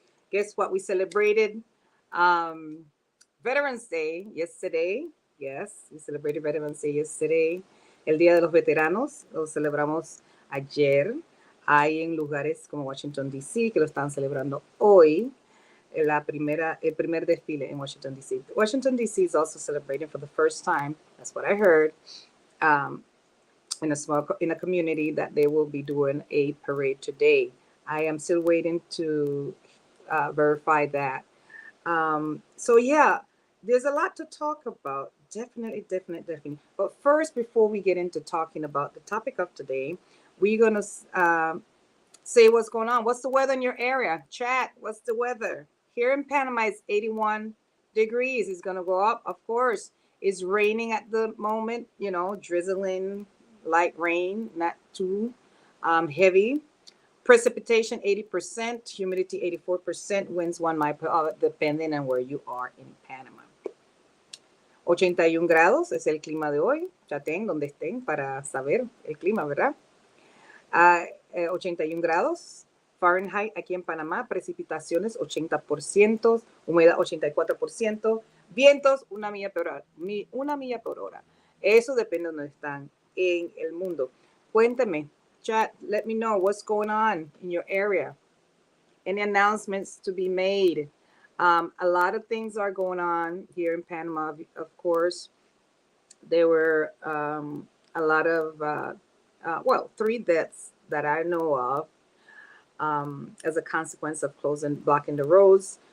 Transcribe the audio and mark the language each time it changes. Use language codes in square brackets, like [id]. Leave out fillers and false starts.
[en] Guess what? We celebrated Veterans Day yesterday. Yes, we celebrated Veterans Day yesterday. [es] El Día de los Veteranos lo celebramos ayer. Hay en lugares como Washington, D.C. que lo están celebrando hoy. El primer desfile en Washington, D.C. Washington, D.C. [en] is also celebrating for the first time. That's what I heard. In a community that they will be doing a parade today. I am still waiting to verify that. So yeah, there's a lot to talk about. Definitely. But first, before we get into talking about the topic of today, we're gonna say what's going on. What's the weather in your area? Chat. What's the weather here in Panama? It's 81 degrees. It's gonna go up, of course. It's raining at the moment. Drizzling. Light rain, not too heavy. Precipitation 80%, humidity 84%, winds 1 mile per hour, depending on where you are in Panama. [es] 81 grados es el clima de hoy. Chaten donde estén para saber el clima, ¿verdad? 81 grados Fahrenheit aquí en Panamá, precipitaciones 80%, humedad 84%, vientos 1 milla por hora. 1 milla por hora. Eso depende de donde están en el mundo. Cuéntame, [en] chat, let me know what's going on in your area. Any announcements to be made? A lot of things are going on here in Panama, of course. There were a lot of, 3 deaths that I know of as a consequence of blocking the roads.